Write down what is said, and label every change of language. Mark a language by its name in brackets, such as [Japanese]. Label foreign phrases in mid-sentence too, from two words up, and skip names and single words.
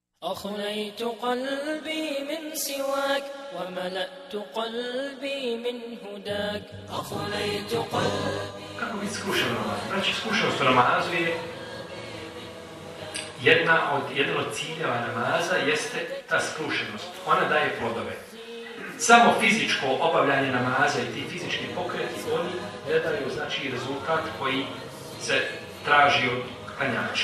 [Arabic] أخليت قلبي من سواك وملأت قلبي من هداك أخليت قلبي. [Bosnian] Kako biti skrušen namaz? Znači, skrušenost u namazu je jedan od ciljeva namaza jeste ta skrušenost. Ona daje plodove. Samo fizičko obavljanje namaza i ti fizički pokreti, oni ne daju znači rezultat koji se traži od klanjača.